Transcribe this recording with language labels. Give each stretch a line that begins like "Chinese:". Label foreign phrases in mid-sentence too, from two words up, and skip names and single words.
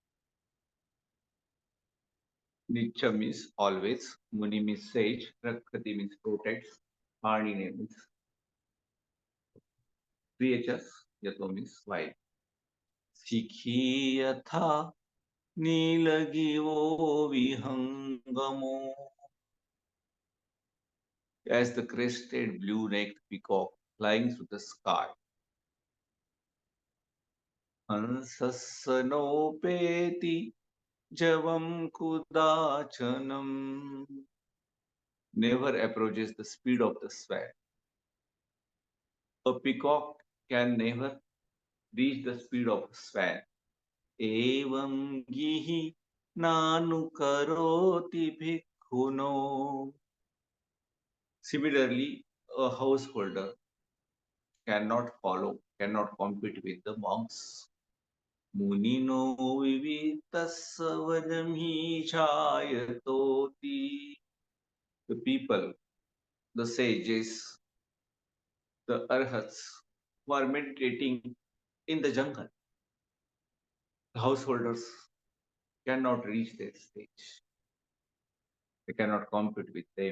English: Nicham means always, Muni means sage, Rakhati means protects, Panine means creatures, Yato means while.
Pali: Sikhi Yatha Nilagivo Vihangamo,
English: as the crested blue-necked peacock flying through the sky.
Pali: Hansassanopeti javam kudachanam,
English: never approaches the speed of the swan. A peacock can never reach the speed of a swan.
Pali: Evam gihi nanu karoti bhikkhuno.
English: Similarly, a householder cannot follow, cannot compete with the monks.
Pali: Munino vivitassavanamhi chayatoti.
English: The people, the sages, the arhats who are meditating in the jungle. The householders cannot reach their stage. They cannot compete with them.